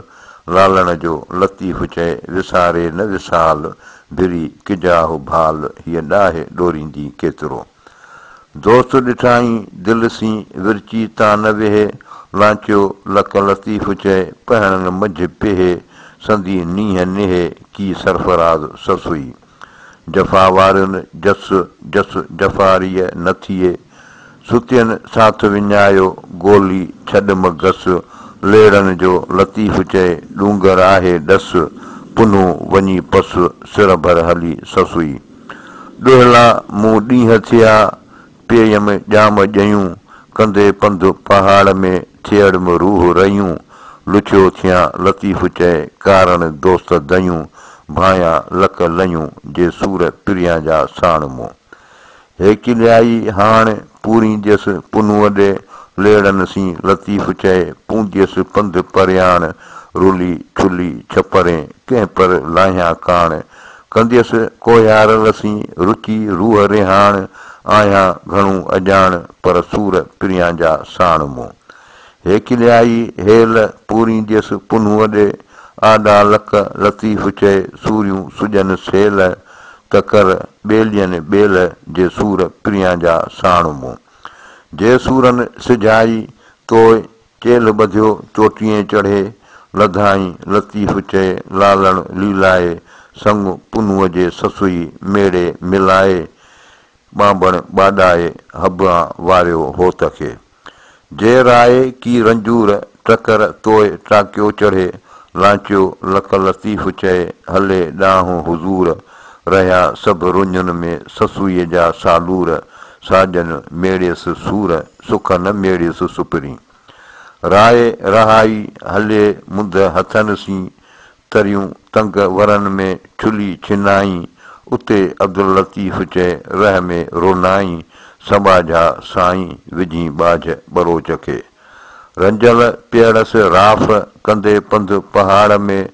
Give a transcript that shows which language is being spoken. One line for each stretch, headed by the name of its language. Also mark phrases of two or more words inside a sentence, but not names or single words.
Sindhi: लालण जो लतीफ़ चए विसारे न विसाल, भिरी किजाहु भाल हीअ ॾाहे ॾोरींदी केतिरो। दोस्त ॾिठाई दिलि सी विरची तां न वेहे, लांचियो लक लतीफ़ चए पहणन मंझि पेहे। संदी नींहं नेहे की सरफराज़ ससुई, जफ़ा वारियुनि जस जस जफ़ारीअ न थिए। सुतियनि साथ विञायो गोली छॾम घस, लेड़नि जो लतीफ़ चए ॾूंगर आहे डस। पुन्हूं वञी पस सिर भर हली ससुई, ॾुहला मूं ॾींहं थिया पेयम ॼाम ॼयूं। कंदे पंधु पहाड़ में थियड़म रूह रहियूं। लुछियो थियां लतीफ़ चए कारण दोस्त दयूं, भायां लक लयूं जे सूर पिरियां जा साण मूं। हेकिलियाई हाण पूरींदियसि पुन्हूअ ॾे, लेड़नि सी लतीफ़ चए पूंदियसि पंधु परियाण। रुली छुली छपरें कंहिं पर लाहियां काण, कंदियसि कोहियारल सी रुची रूह रिहाण। आहियां घणो अॼाण पर सूर पिरियां जा साण मूं। हेकिलियाई हेल पूरींदियसि पुन्हूअ ॾे, आॾा लक लतीफ़ चए सूरियूं सुॼनि सेल। तकर ॿेलियनि ॿेल जे सूर पिरियां जा साण मूं। जे सूरनि सिझाई तोए चेल ॿधियो चोटीअ चढ़े। लधाई लतीफ़ चए लालण लीलाए, संग पुन्हूअ जे ससुई मेड़े मिलाए। ॿांभण ॿाॾाए हबां वारियो होत खे। जे राय की रंजूर टकर तोए टाकियो चढ़े। लांचियो लक लतीफ़ चए हले ॾांहुं हुज़ूर। रहिया सभु रुञुनि में ससुईअ जा सालूर। साजन मेड़ियसि सूर सुख न मेड़ियसि सुपिरी। राय रहाई हले मुंद हथनि सी, तरियूं तंग वरनि में छुली छिनाई। उते अब्दुल लतीफ़ चए रह में रोनाई। समाझा साईं विझी बाझ बरोच खे। रंजल पियड़सि राफ कंदे पंधु पहाड़ में।